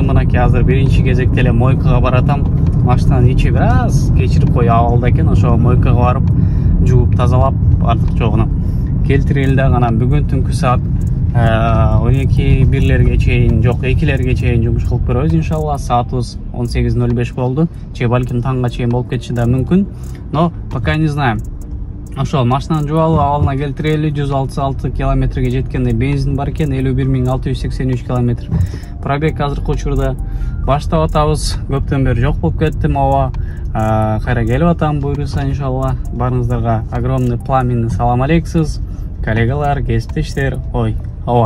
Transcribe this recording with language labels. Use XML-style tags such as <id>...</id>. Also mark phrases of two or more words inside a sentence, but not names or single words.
<ky>Мынакей азыр биринчи кезекте эле мойкага баратам. Машинанын ичи бир аз кечирип кой абалда экен, ошо мойкага барып жууп тазалап артыкчоогуна келтирели дагы. Анан бүгүн түнкү саат 12-1лерге чейин, жок 2лерге чейин жумуш кылып беребиз иншалла. Саатыбыз 18:05 болду. Же балким таңга чейин болуп кетиши да мүмкүн.</ky> <ru>Но пока не знаем.</ru> <ky>Ошол машинаны жууп алып абалына келтирели. 166 километрге жеткенде бензин бар экен, 51683 километр. Пробег азыркы учурда баштап атабыз. Көптөн бери жок болуп кеттим. Ооба, кайра келип атам буюрса иншалла. Барыңыздарга</ky> <ru>огромный пламенный</ru> <ky>салам алейксиз. Коллегалар, кесиптештер, ооба.</ky>